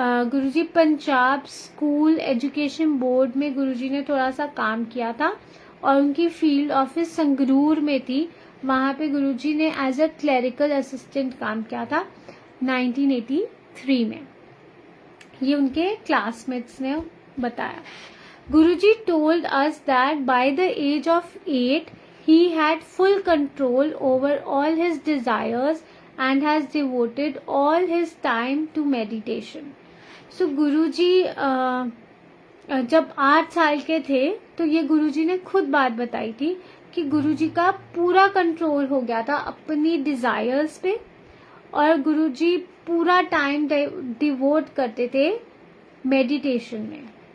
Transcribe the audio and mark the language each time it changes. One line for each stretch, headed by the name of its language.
Hindi: गुरुजी Punjab school education board में गुरुजी ने थोड़ा सा काम किया था और उनकी फील्ड ऑफिस संगरूर में थी। वहाँ पे गुरुजी ने
English: as a clerical assistant
Hindi: काम किया था 1983 में। ये उनके क्लासमेट्स ने बताया।
English: Guruji told us that by the age of 8 he had full control over all his desires and has devoted all his time to meditation.
Hindi: So गुरुजी जब 8 साल के थे तो ये गुरुजी ने खुद बात बताई थी कि गुरुजी का पूरा कंट्रोल हो गया था अपनी डिजायर्स पे और गुरुजी पूरा टाइम डिवोट करते थे मेडिटेशन में।